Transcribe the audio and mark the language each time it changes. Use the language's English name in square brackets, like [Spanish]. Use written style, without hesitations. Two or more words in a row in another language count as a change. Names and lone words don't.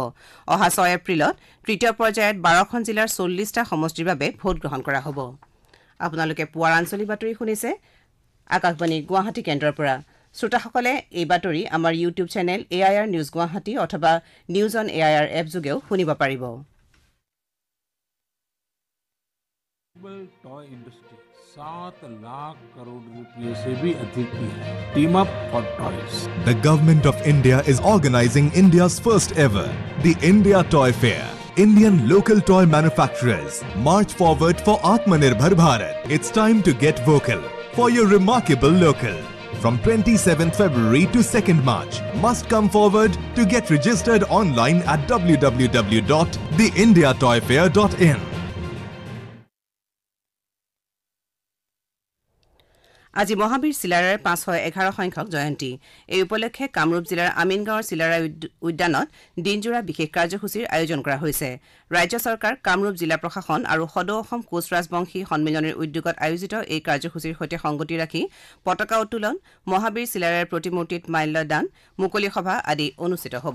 [Assamese] অহা ৬ এপ্ৰিলত তৃতীয় পৰ্যায়ত ১২খন জিলাৰ ৪০টা সমষ্টিৰ বাবে ভোটগ্ৰহণ কৰা হ'ব। আপোনালোকে পুৱাৰ আঞ্চলিক বাতৰি শুনিছে আকাশবাণী গুৱাহাটী কেন্দ্ৰৰ পৰা। শ্ৰোতাসকলে এই বাতৰি আমাৰ [English] YouTube channel [Assamese] AIR নিউজ গুৱাহাটী অথবা নিউজ অন AIR এপ যোগেও শুনিব পাৰিব। [English] toy industry [Hindi] 7 लाख करोड़ रुपए से भी अधिक की है। [English] team up for toys. The Government of India is organizing India's first ever, the India Toy Fair. Indian local toy manufacturers march forward for Atmanirbhar Bharat. It's time to get vocal for your remarkable local. From 27th February to 2nd March, must come forward to get registered online at www.theindiatoyfair.in. [Assamese] আজি মহাবীৰ চিলাৰায়ৰ ৫১১ সংখ্যক জয়ন্তী। এই উপলক্ষে কামৰূপ জিলাৰ আমিনগাঁৱৰ চিলাৰায় উদ্যানত দিনজোৰা বিশেষ কাৰ্যসূচীৰ আয়োজন কৰা হৈছে। ৰাজ্য চৰকাৰ, কামৰূপ জিলা প্ৰশাসন আৰু সদৌ অসম কোচ ৰাজবংশী সন্মিলনীৰ উদ্যোগত আয়োজিত এই কাৰ্যসূচীৰ সৈতে সংগতি ৰাখি পতাকা উত্তোলন, মহাবীৰ চিলাৰায়ৰ প্ৰতিমূৰ্তিত মাল্যদান, মুকলি সভা আদি অনুষ্ঠিত হ'ব।